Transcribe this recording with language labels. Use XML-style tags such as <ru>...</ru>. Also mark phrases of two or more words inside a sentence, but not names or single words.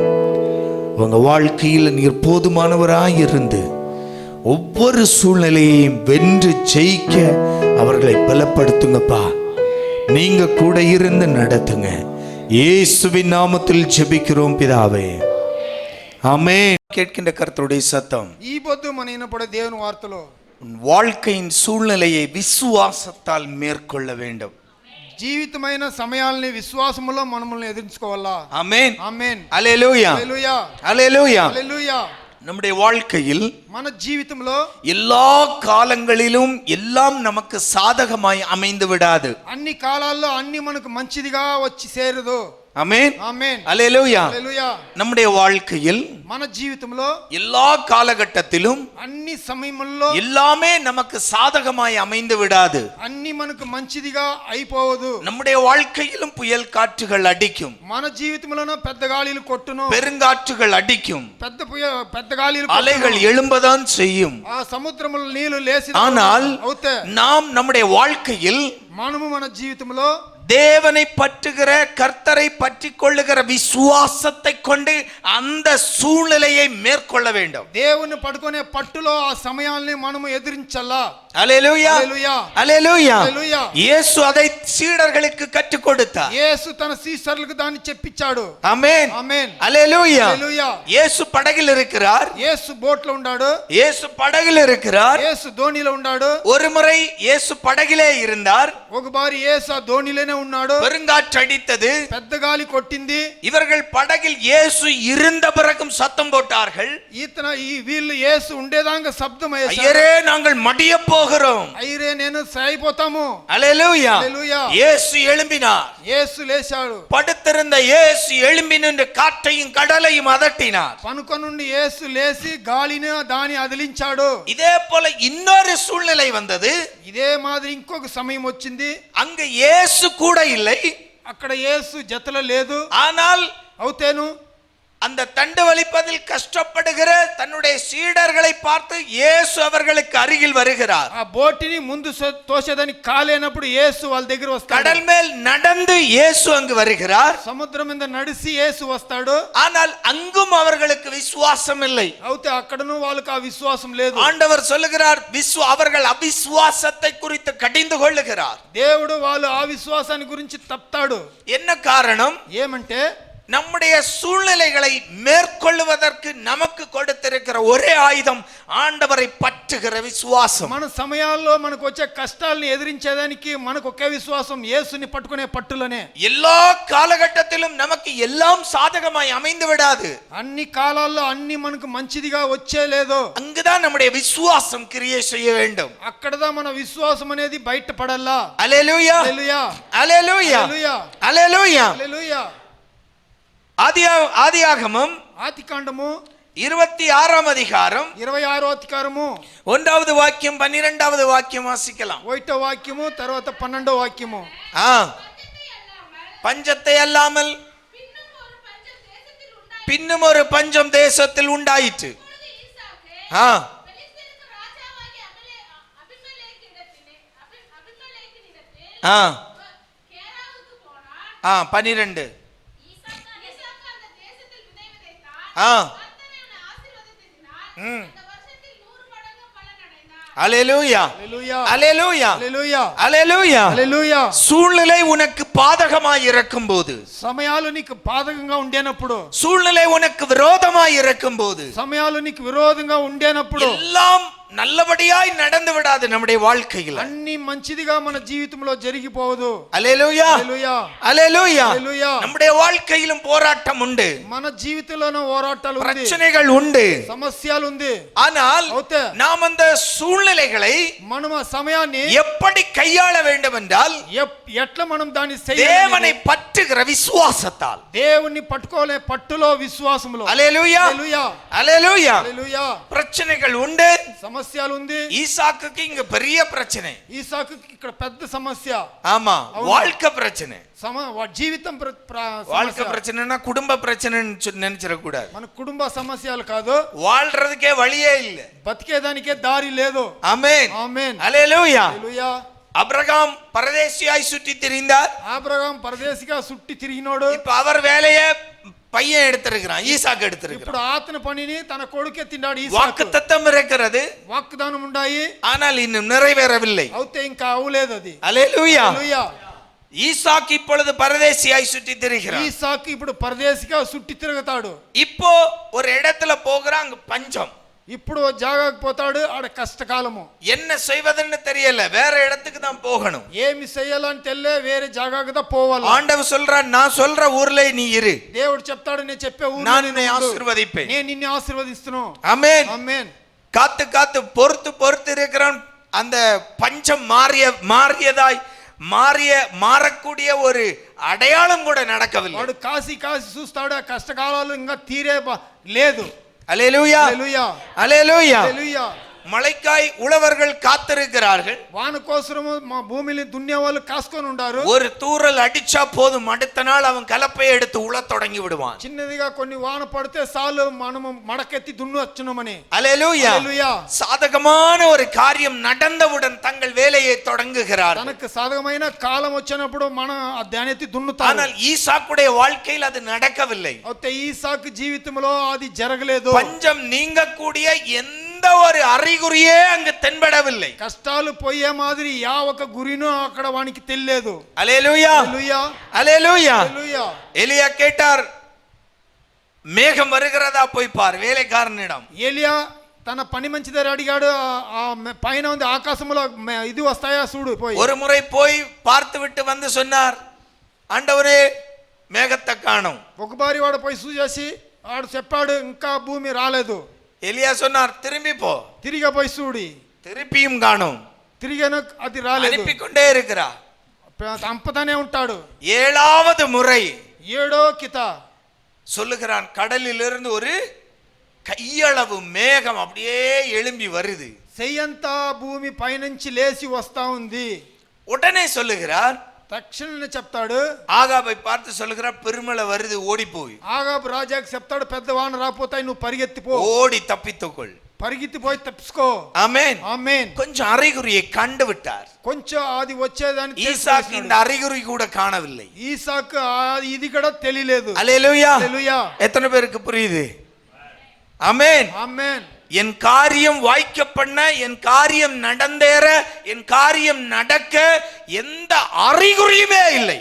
<ta>உங்க வாழ்க்கையில் நீர் போதுமானவராயிருந்து ஒவ்வொரு சூழ்நிலையையும் வென்று ஜெயிக்க அவர்களை பலப்படுத்துங்கப்பா. நீங்க கூட இருந்து நடத்துங்க. இயேசுவின் நாமத்தில் ஜெபிக்கிறோம் பிதாவே, ஆமென். கேட்கின்ற கர்த்தருடைய சத்தம்.</ta> <te>ఈ పొద్దు మన వినపడే దేవుని వార్తలో</te> <ta>உன் வாழ்க்கையின் சூழ்நிலையை விசுவாசத்தால் மேற்கொள்ள வேண்டும்.</ta> <te>జీవితమైన సమయాల్ని విశ్వాసములో మనల్ని ఎదిరించుకోవాలా.</te> <ta>ஆமென்.</ta> <te>ఆమేన్.</te> <ta>அல்லேலூயா.</ta> <te>హల్లెలూయా.</te> <ta>அல்லேலூயா.</ta> <te>హల్లెలూయా.</te> <ta>நம்முடைய வாழ்க்கையில்</ta> <te>మన జీవితంలో</te> <ta>எல்லா காலங்களிலும் எல்லாம் நமக்கு சாதகமாய் அமைந்து விடாது.</ta> <te>అన్ని కాలాల్లో అన్ని మనకు మంచిదిగా వచ్చి చేరదు.</te> <ta>ஆமென்.</ta> <te>ఆమేన్.</te> <ta>அல்லேலூயா.</ta> <te>హల్లెలూయా.</te> <ta>நம்முடைய வாழ்க்கையில்</ta> <te>మన జీవితంలో</te> <ta>எல்லா காலகட்டத்திலும்</ta> <te>అన్ని సమయముల్లో</te> <ta>எல்லாமே நமக்கு சாதகமாய் அமைந்து விடாது.</ta> <te>అన్ని మనకు మంచిదిగా అయిపోవదు.</te> <ta>நம்முடைய வாழ்க்கையிலும் புயல் காற்றுகள் அடிக்கும்,</ta> <te>మన జీవితంలోనూ పెద్ద గాలిలు కొట్టును,</te> <ta>பெருங்காற்றுகள் அடிக்கும்,</ta> <te>పెద్ద గాలిలు</te> <ta>அலைகள் எழும்பதான் செய்யும்.</ta> <te>ఆ సముద్రముల నీళ్లు లేసి</te> <ta>ஆனால்</ta> <te>అవుతే</te> <ta>நாம் நம்முடைய வாழ்க்கையில்</ta> <te>మనము మన జీవితంలో</te> <ta>தேவனை பற்றுகிற கர்த்தரை பற்றி கொள்ளுகிற விசுவாசத்தை கொண்டு அந்த சூழ்நிலையை மேற்கொள்ள வேண்டும்.</ta> <te>దేవుని పడుకునే పట్టులో ఆ సమయాల్ని మనము ఎదిరించాలా.</te> <ta>அல்லேலூயா.</ta> <te>హల్లెలూయా.</te> <ta>அல்லேலூயா.</ta> <te>హల్లెలూయా.</te> <ta>இயேசு அதை சீடர்களுக்கு கற்றுக் கொடுத்தார்.</ta> <te>యేసు తన శిష్యులకు దాన్ని చెప్పించాడు.</te> <ta>ஆமென்.</ta> <te>ఆమేన్.</te> <ta>அல்லேலூயா.</ta> <te>హల్లెలూయా.</te> <ta>இயேசு படகில் இருக்கிறார்,</ta> <te>యేసు బోట్లో ఉన్నాడు,</te> <ta>இயேசு படகில் இருக்கிறார்.</ta> <te>యేసు ధోనిలో ఉన్నాడు.</te> <ta>ஒரு முறை இயேசு படகிலே இருந்தார்,</ta> <te>ఒకసారి యేసు ఆ ధోనిలోనే ఉన్నాడు.</te> <ta>பெருங்காற்று அடித்தது,</ta> <te>పెద్ద గాలి కొట్టింది.</te> <ta>இவர்கள் படகில் இயேசு இருந்த பிறகும் சத்தம் போட்டார்கள்,</ta> <te>వీళ్ళు యేసు ఉండేదాకా శబ్దం వేశారు.</te> <ta>ஐயரே நாங்கள் மடிய போகிறோம்.</ta> <te>అయ్యరే నేను సాయిపోతాము.</te> <ta>அல்லேலூயா.</ta> <te>హల్లెలూయా.</te> <ta>இயேசு எழும்பினார்,</ta> <te>యేసు లేచాడు.</te> <ta>படுத்திருந்த இயேசு எழும்பி நின்று காற்றையும் கடலையும் அதட்டினார்.</ta> <te>పనుకొనుండి యేసు లేచి గాలిని దాని అదిలించాడు.</te> <ta>இதே போல இன்னொரு சூழ்நிலை வந்தது.</ta> <te>ఇదే మాదిరి ఇంకొక సమయం వచ్చింది.</te> <ta>அங்க இயேசு கூட இல்லை,</ta> <te>అక్కడ యేసు జతలో లేదు.</te> <ta>ஆனால்</ta> <te>అవుతేను</te> <ta>அந்த தண்டு வலிப்பதில் கஷ்டப்படுகிற தன்னுடைய சீடர்களை பார்த்து இயேசு அவர்களுக்கு அருகில் வருகிறார்.</ta> <te>ఆ బోటిని ముందు తోసేదానికి కాలేనప్పుడు యేసు వాళ్ళ దగ్గర వస్తాడు.</te> <ta>கடல் மேல் நடந்து இயேசு அங்கு வருகிறார்.</ta> <te>సముద్రం మీద నడిచి యేసు వస్తాడు.</te> <ta>ஆனால் அங்கும் அவர்களுக்கு விசுவாசம் இல்லை.</ta> <te>అయితే అక్కడను వాళ్ళకి ఆ విశ్వాసం లేదు.</te> <ta>ஆண்டவர் சொல்லுகிறார் அவர்கள் அவிசுவாசத்தை குறித்து கடிந்து கொள்ளுகிறார்.</ta> <te>దేవుడు వాళ్ళు ఆ విశ్వాసాన్ని గురించి తప్తాడు.</te> <ta>என்ன காரணம்?</ta> <te>ఏమంటే</te> <ta>நம்முடைய சூழ்நிலைகளை மேற்கொள்வதற்கு நமக்கு கொடுத்திருக்கிற ஒரே ஆயுதம் ஆண்டவரை பற்றுகிற விசுவாசம்.</ta> <te>మన సమయాల్లో మనకు వచ్చే కష్టాలను ఎదిరించేదానికి మనకు ఒకే విశ్వాసం, యేసుని పట్టుకునే పట్టులనే.</te> <ta>எல்லா காலகட்டத்திலும் நமக்கு எல்லாம் சாதகமாய் அமைந்து விடாது.</ta> <te>అన్ని కాలాల్లో అన్ని మనకు మంచిదిగా వచ్చే లేదు.</te> <ta>அங்குதான் நம்முடைய விசுவாசம் கிரியை செய்ய வேண்டும்.</ta> <te>అక్కడదా మన విశ్వాసం అనేది బయటపడాలా.</te> <ta>அல்லேலூயா</ta> <te>హల్లెలూయా</te> <ta>அல்லேலூயா</ta> <te>హల్లెలూయా</te> <ta>அல்லேலூயா.</ta> <te>హల్లెలూయా.</te> <ta>ஆதியாகமம்</ta> <te>ఆదికాండము</te> <ta>26 அதிகாரம்</ta> <te>26వ అధికారము</te> <ta>1வது வாக்கியம் 12வது வாக்கியம் வாசிக்கலாம்.</ta> <te>1వ వాక్యము తర్వాత 12వ వాక్యము.</te> <ta>பஞ்சத்தை அல்லாமல் பின்னும் ஒரு பஞ்சம் தேசத்தில் உண்டாயிற்று. ஆ 12 அல்லேலூயா அல்லேலூயா</ta> <te>హల్లెలూయా</te> <ta>அல்லேலூயா</ta> <te>హల్లెలూయా.</te> <ta>சூழ்நிலை உனக்கு பாதகமாய் இருக்கும்போது,</ta> <te>సమయాలు నీకు బాధకంగా ఉండేనప్పుడు,</te> <ta>சூழ்நிலை உனக்கு விரோதமாய் இருக்கும்போது,</ta> <te>సమయాలు నీకు విరోధంగా ఉండేనప్పుడు</te> <ta>எல்லாம் நல்லபடியாய் நடந்து விடாது நம்முடைய வாழ்க்கையில்.</ta> <te>అన్ని మంచిదిగా మన జీవితంలో జరిగిపోవదు.</te> <ta>அல்லேலூயா</ta> <te>హల్లెలూయా</te> <ta>அல்லேலூயா.</ta> <te>హల్లెలూయా.</te> <ta>நம்முடைய வாழ்க்கையிலும் போராட்டம் உண்டு,</ta> <te>మన జీవితంలోనూ పోరాటాలు ఉంది,</te> <ta>பிரச்சனைகள் உண்டு.</ta> <te>సమస్యలు ఉంది.</te> <ta>ஆனால்</ta> <te>అవుతే</te> <ta>நாம் அந்த సూழ்நிலைகளை</ta> <te>మనం ఆ సమయాన్ని</te> <ta>எப்படி கையாள வேண்டும் என்றால்</ta> <te>ఎట్లా మనం దాన్ని</te> <ta>தேவனை பற்றுகிற விசுவாசத்தால்.</ta> <te>దేవుణ్ణి పట్టుకోలే పట్టులో విశ్వాసములో.</te> <ta>அல்லேலூயா</ta> <te>హల్లెలూయా</te> <ta>அல்லேலூயா.</ta> <te>హల్లెలూయా.</te> <ta>பிரச்சனைகள் உண்டு.</ta> <te>సమస్యలు ఉంది.</te> <ta>ஈசாக்குக்கு இங்க பெரிய பிரச்சனை.</ta> <te>ఈసాకు ఇక్కడ పెద్ద సమస్య.</te> <ta>ஆமா, வாழ்க்கை பிரச்சனை.</ta> <te>జీవితం</te> <ta>வாழ்க்கை பிரச்சனைனா குடும்ப பிரச்சனைன்னு நினைச்சிட கூடாது.</ta> <te>మన కుటుంబ సమస్యలు కాదు,</te> <ta>வாழ்றதுக்கே வழியே இல்ல,</ta> <te>బతికేదానికే దారి లేదు.</te> <ta>ஆமென்</ta> <te>ఆమేన్</te> <ta>அல்லேலூயா.</ta> <te>హల్లెలూయా.</te> <ta>அபிரகாம் பரதேசியாய் சுற்றி திரிந்தார்.</ta> <te>ఆబ్రహాం పరదేశిగా సుట్టి తిరిగినోడు.</te> <ta>இப்ப அவர் வேலையை பையன் எடுத்திருக்கிறான், ஈசாக்கு எடுத்திருக்கிறான்.</ta> <te>ఇప్పుడు ఆతని పనిని తన కొడుకే తిన్నాడు ఈసాకు.</te> <ta>வாக்குத்தத்தம் இருக்கிறது,</ta> <te>వాగ్దానం ఉండాయి,</te> <ta>ஆனால் இன்னும் நிறைவேறவில்லை.</ta> <te>అవుతే ఇంకా అవలేదు అది.</te> <ta>அல்லேலூயா.</ta> <te>హల్లెలూయా.</te> <ta>ஈசாக்கு இப்பொழுது பரதேசியாய் சுற்றி திரிகிறான்.</ta> <te>ఈసాకు ఇప్పుడు పరదేశిగా సుట్టి తిరుగుతాడు.</te> <ta>இப்போ ஒரு இடத்துல போகிறான், அங்க பஞ்சம்.</ta> <te>ఇప్పుడు జాగాకు పోతాడు, ఆడ కష్టకాలము.</te> <ta>என்ன செய்வதுன்னு தெரியல, வேற இடத்துக்கு தான் போகணும்.</ta> <te>ఏమి చెయ్యాలని తెల్లే వేరే జాగాకు దా పోవాలి.</te> <ta>ஆண்டவர் சொல்றார், நான் சொல்ற ஊர்ல நீ இரு,</ta> <te>దేవుడు చెప్తాడు, నేను చెప్పే ఊరు</te> <ta>நான் உன்னை ஆசீர்வதிப்பேன்.</ta> <te>నేను నిన్ను ఆశీర్వదిస్తున్నాను.</te> <ta>ஆமென்</ta> <te>ఆమేన్.</te> <ta>காத்து காத்து பொறுத்து இருக்கிறான். அந்த பஞ்சம் மாறக்கூடிய ஒரு அடையாளம் கூட நடக்கவில்லை.</ta> <te>వాడు కాసి చూస్తాడు, ఆ కష్టకాలాలు ఇంకా తీరే లేదు.</te> <ta>அல்லேலூயா</ta> <te>హల్లెలూయా</te> <ta>அல்லேலூயா.</ta> <te>హల్లెలూయా.</te> <ta>மழைக்காய் உழவர்கள் காத்திருக்கிறார்கள்.</ta> <te>వాన కోసము మా భూమిని దున్నే వాళ్ళు కాసుకొని ఉండారు.</te> <ta>ஒரு தூறல் அடிச்சா போதும், அடுத்த நாள் அவன் கலப்பையை எடுத்து உழத் தொடங்கி விடுவான்.</ta> <te>చిన్నదిగా కొన్ని వాన పడితే చాలు మనము మడకెత్తి దున్నొచ్చునమని.</te> <ta>அல்லேலூயா.</ta> <te>హల్లెలూయా.</te> <ta>சாதகமான ஒரு காரியம் நடந்தவுடன் தங்கள் வேலையை தொடங்குகிறார்கள்.</ta> <te>తనకు సాధకమైన కాలం వచ్చినప్పుడు మన దాన్ని ఎత్తి దున్నుతారు.</te> <ta>ஆனால் ஈசாக்குடைய வாழ்க்கையில் அது நடக்கவில்லை.</ta> <te>అయితే ఈసాకు జీవితంలో అది జరగలేదు.</te> <ta>பஞ்சம் நீங்கக்கூடிய எந்த ஒரு அறிகுறியே அங்கு தென்படவில்லை.</ta> <te>కష్టాలు పోయే మాదిరి యా ఒక గురినో అక్కడ వానికి తెలియలేదు.</te> <ta>அல்லேலூயா</ta> <te>హల్లెలూయా</te> <ta>அல்லேலூயா.</ta> <te>హల్లెలూయా.</te> <ta>எலியா கேட்டார், மேகம் வருகிறதா போய் பார் வேலைக்காரனிடம்.</ta> <te>ఏలియా తన పని మంచిదని అడిగాడు. ఆ పైన ఉంది ఆకాశంలో ఇది వస్తాయా చూడు పోయి.</te> <ta>ஒரு முறை போய் பார்த்து விட்டு வந்து சொன்னார், ஆண்டவரே மேகத்தை காணோம்.</ta> <te>ఒకసారి వాడు పోయి చూసేసి వాడు చెప్పాడు, ఇంకా భూమి రాలేదు.</te> <ta>எலியா சொன்னார், திரும்பி போ.</ta> <te>తిరిగి పోయి చూడి,</te> <ta>திருப்பியும் காணோம்.</ta> <te>తిరిగాను, అది రాలేదు.</te> <ta>அனுப்பிக்கொண்டே இருக்கிறார்.</ta> <te>చంపుతానే ఉంటాడు.</te> <ta>7வது முறை</ta> <te>7వ కిత</te> <ta>சொல்லுகிறான், கடலிலிருந்து ஒரு கையளவு மேகம் அப்படியே எழும்பி வருது.</ta> <te>చెయ్యంతా భూమి పైనుంచి లేచి వస్తా ఉంది.</te> <ta>உடனே சொல்லுகிறார்,</ta> <te>తక్షణమే చెప్తాడు.</te> <ta>ஆகாபை பார்த்து சொல்கிறார், பெருமழை வருது, ஓடி போய்.</ta> <te>ఆగాబు రాజాకి చెప్తాడు, పెద్ద వాన రాపోతాయి, నువ్వు పరిగెత్తిపో,</te> <ta>ஓடி தப்பித்துக்கொள்.</ta> <te>పరిగెత్తిపోయి తప్పించుకో.</te> <ta>ஆமென்.</ta> <te>ఆమేన్.</te> <ta>கொஞ்சம் அறிகுறியை கண்டு விட்டார்.</ta> <te>కొంచెం అది వచ్చేదాన్ని</te> <ta>ஈசாக்கு இந்த அறிகுறி கூட காணவில்லை.</ta> <te>ఈసాకు ఇది కూడా తెలియలేదు.</te> <ta>அல்லேலூயா.</ta> <te>హల్లెలూయా.</te> <ta>எத்தனை பேருக்கு புரியுது? ஆமென்.</ta> <te>ఆమేన్.</te> <ta>என் காரியம் வாய்க்கப்பண்ண, என் காரியம் நடந்தேற, என் காரியம் நடக்க எந்த அறிகுறியுமே இல்லை.</ta>